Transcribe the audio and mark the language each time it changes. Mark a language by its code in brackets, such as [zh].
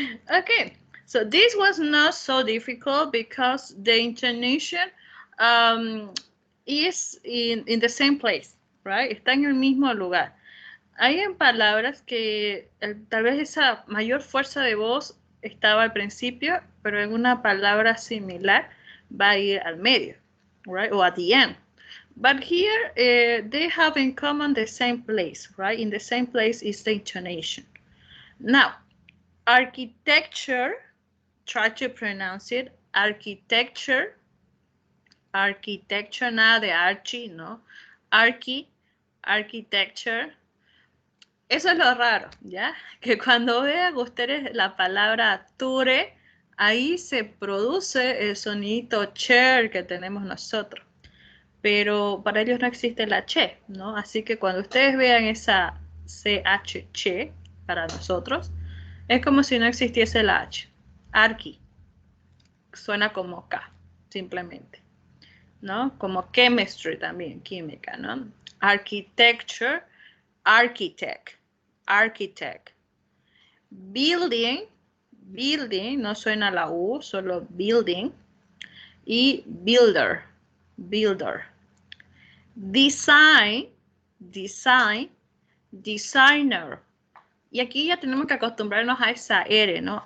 [en] Okay, so this was not so difficult because the intonation is in the same place, right? [es] Está en el mismo lugar. Hay en palabras que tal vez esa mayor fuerza de voz estaba al principio, pero en una palabra similar va a ir al medio, [en] right? Or at the end. But here they have in common the same place, right? In the same place is the intonation. Now, architecture, try to pronounce it, architecture, architecture, [es] nada de archi, ¿no? Architecture. Eso es lo raro, ¿ya? Que cuando vean ustedes la palabra ture, ahí se produce el sonidito cher que tenemos nosotros. Pero para ellos no existe la che, ¿no? Así que cuando ustedes vean esa CH, che, para nosotros, es como si no existiese la H. Arqui. Suena como K, simplemente. ¿No? Como chemistry también, química, ¿no? [en] Architecture, architect, architect. [es] Building, building, no suena la U, solo building. [en] Y builder, builder. Design, design, designer. [es] Y aquí ya tenemos que acostumbrarnos a esa R, ¿no?